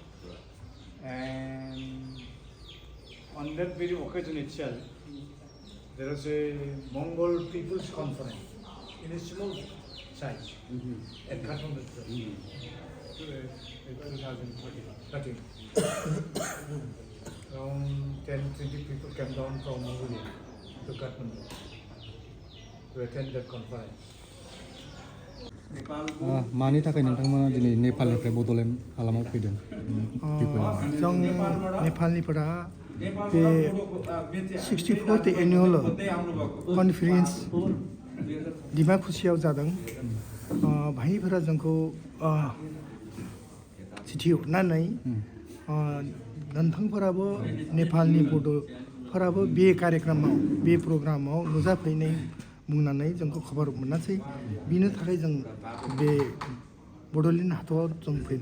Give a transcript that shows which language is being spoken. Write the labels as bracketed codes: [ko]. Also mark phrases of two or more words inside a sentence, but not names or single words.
[en] And on that very occasion itself, there was a Mongol People's Conference in a small size at Kathmandu. 2013. Around 10-20 people came down from Mongolia to Kathmandu to attend that conference. [brx] मानि थाखाय नोंथांमोना दिनै नेपालनिफ्राय बड'लेण्ड हालामाव फैदों जों नेपालनिफोरा बे [en] 64th annual conference [brx] डिमाकुसियाव जादों भाइफोरा जोंखौ चिठी हरनानै नोंथांफोराबो नेपालनि बड'फोराबो बे कार्यक्रमाव बे प्रग्रामाव नुजाफैनाय बुंनानै जोंखौ खबर मोनासै बिनि थाखाय जों बे बड'लेण्ड हाथायाव जों फैदों